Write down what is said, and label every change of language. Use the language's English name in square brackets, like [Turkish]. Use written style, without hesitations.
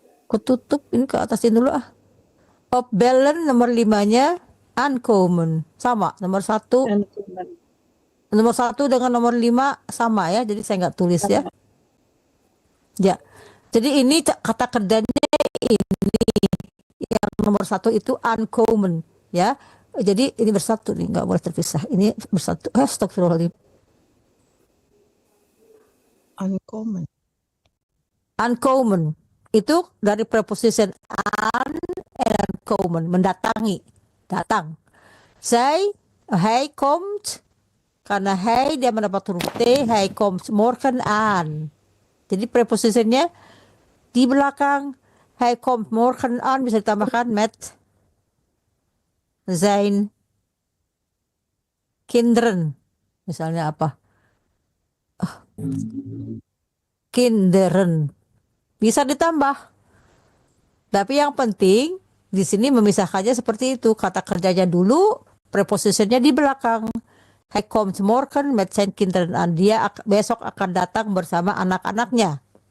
[Indonesian] Ketutup ini, ke atasin dulu ah. Opbellen nomor 5-nya aankomen. Sama, nomor 1. Nomor 1 dengan nomor 5 sama ya, jadi saya nggak tulis ya. Ya, jadi ini kata kerjanya ini yang nomor 1 itu aankomen ya. Jadi ini bersatu nih, nggak boleh terpisah. Ini bersatu. Astagfirullahaladzim. Aankomen itu dari preposition aan en komen, mendatangi, datang. Hij komt, karena hij dia mendapat huruf T, [Dutch] hij komt morgen aan. [Indonesian] Jadi prepositionnya di belakang. [Dutch] Hij komt morgen aan [Indonesian] bisa ditambahkan [Dutch] met zijn kinderen. [Indonesian] Misalnya apa? Kinderen. Bisa ditambah. Tapi yang penting di sini memisahkannya seperti itu. Kata kerjanya dulu, prepositionnya di belakang. [Dutch] Hij komt morgen met zijn kinderen aan. [Indonesian] Dia besok akan datang bersama anak-anaknya.